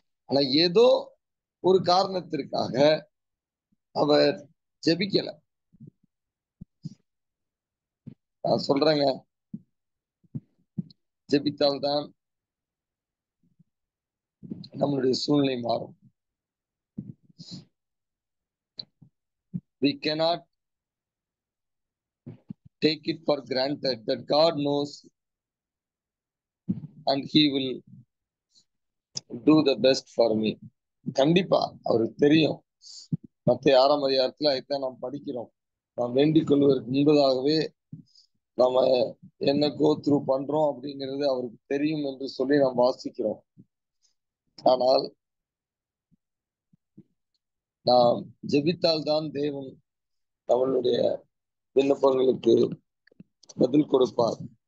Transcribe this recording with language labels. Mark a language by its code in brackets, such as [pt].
[ta] ஆனா ஏதோ ஒரு காரணத்திற்காக அவர் ஜெபிக்கல. நான் சொல்றேங்க, ஜெபித்தால்தான் நம்மளுடைய சூழ்நிலை மாறும். [en] We cannot take it for granted that God knows and he will do the best for me. [ta] கண்டிப்பா அவருக்கு தெரியும். மத்திய 6ஆம் அதிகாரத்துல இதான் நாம் படிக்கிறோம். நாம் வேண்டிக் கொள்வதற்கு முன்பதாகவே நாம என்ன கோ த்ரூ பண்றோம் அப்படிங்கிறது அவருக்கு தெரியும் என்று சொல்லி நாம் வாசிக்கிறோம். ஆனால் நாம் ஜெபித்தால்தான் தேவன் நம்மளுடைய விண்ணப்பங்களுக்கு பதில் கொடுப்பார்.